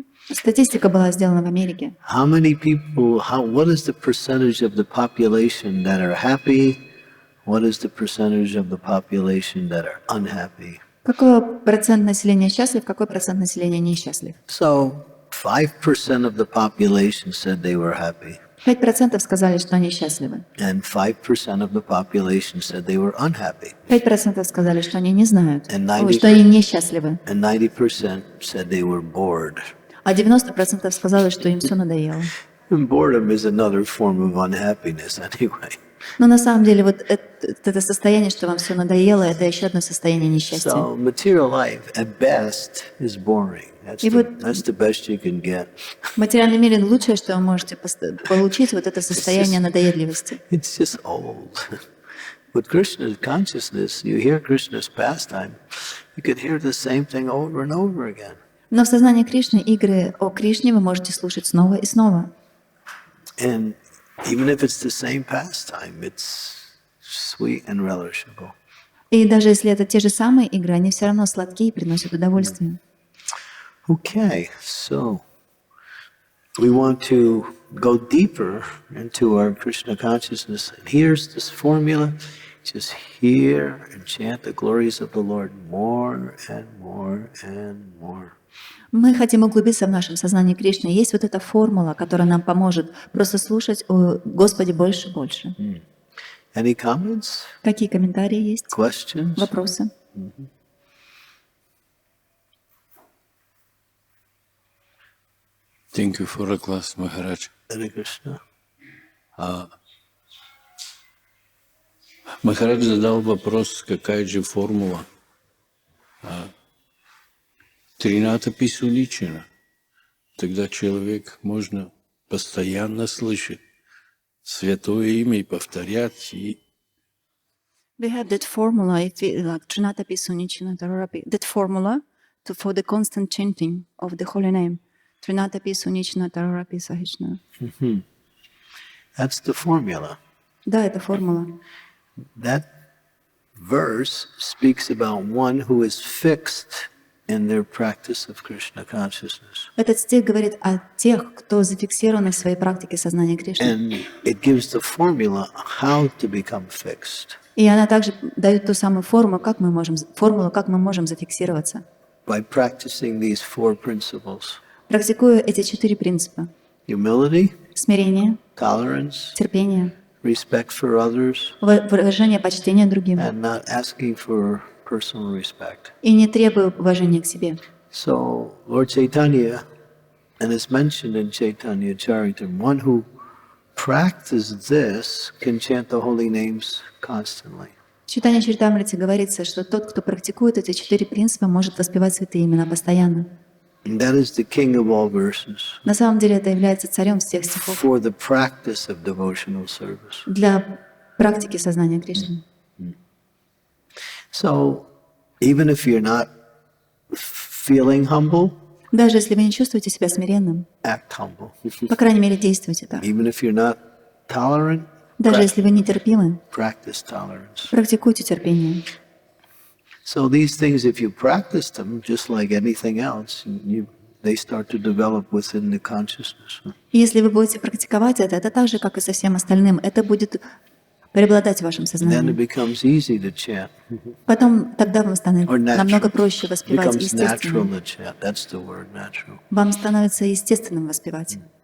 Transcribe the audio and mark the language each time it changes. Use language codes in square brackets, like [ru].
[ru] Статистика была сделана в Америке. [en] How many people, what is the percentage of the population that are happy? What is the percentage of the population that are unhappy? [ru] Какой процент населения счастлив, какой процент населения несчастлив? [en] So 5% of the population said they were happy, [ru] 5% сказали, что они счастливы. [en] and 5% of the population said they were unhappy, [ru] 5% сказали, что они не знают, [en] And [ru] ой, что они несчастливы. [en] and 90% said they were bored. [ru] А 90% сказали, что им все надоело. [en] And boredom is another form of unhappiness anyway. [ru] Но на самом деле вот это состояние, что вам все надоело, это еще одно состояние несчастья. [en] So material life at best is boring. That's [ru] И вот [en] that's the best you can get. [ru] в материальном мире лучшее, что вы можете получить, вот это состояние надоедливости. [en] It's just old. With Krishna's consciousness, you hear Krishna's pastime, you can hear the same thing over and over again. [ru] Но в сознании Кришны игры о Кришне вы можете слушать снова и снова. [en] And even if it's the same pastime, it's sweet and relishable. [ru] И даже если это те же самые игры, они все равно сладкие и приносят удовольствие. [en] Okay, so we want to go deeper into our Krishna consciousness. And here's this formula. just hear and chant the glories of the Lord more and more and more. [ru] Мы хотим углубиться в нашем сознании Кришны. Есть вот эта формула, которая нам поможет просто слушать о Господе больше и больше. [en] Any comments? [ru] Какие комментарии есть? [en] Questions? [ru] Вопросы? [en] Thank you for the class, Maharaj. Hare Krishna. [ru] Махарадж задал вопрос, какая же формула. Трината Писуличина. Тогда человек можно постоянно слышать святое имя и повторять. [en] We have that formula, if we, like Trinata Pisunichina Tarapi, that formula for the constant chanting of the holy name. Trinata Pisunichina Tarapi Sahishna. That's the formula. [ru] Да, это формула. [en] That verse speaks about one who is fixed in their practice of Krishna consciousness. [ru] Этот стих говорит о тех, кто зафиксирован в своей практике сознания Кришны. [en] And it gives the formula how to become fixed. [ru] И она также дает ту самую формулу, как мы можем зафиксироваться. [en] By practicing these four principles. [ru] Практикуя эти 4 принципа. [en] Humility, [ru] Смирение, [en] tolerance, [ru] терпение, [en] respect for others, [ru] выражение почтения другим. [en] and not asking for personal respect. [ru] И не требуя уважения к себе. [en] So, Lord Chaitanya, and it's mentioned in Caitanya-charitamrita, one who practices this can chant the holy names constantly. [ru] В Чайтанья-чаритамрите говорится, что тот, кто практикует эти 4 принципа, может воспевать святые имена постоянно. [en] And that is the king of all verses [ru] На самом деле это является царем всех стихов [en] for the practice of devotional service. [ru] для практики сознания Кришны. [en] So, even if you're not feeling humble, [ru] Даже если вы не чувствуете себя смиренным, [en] act humble. [ru] по крайней мере, действуйте так. [en] Even if you're not tolerant, [ru] Даже если вы нетерпимы, [en] practice tolerance. [ru] практикуйте терпение. [en] So these things, if you practice them, just like anything else, they start to develop within the consciousness. [ru] И если вы будете практиковать это так же, как и со всем остальным, это будет преобладать в вашем [en] Then it [ru] сознании. [en] becomes easy to chant. [ru] Потом тогда вам станет [en] Or natural. [ru] намного проще [en] It [ru] воспевать [en] becomes natural [ru] естественно. [en] to chant. That's the word, natural. [ru] Вам становится естественным воспевать.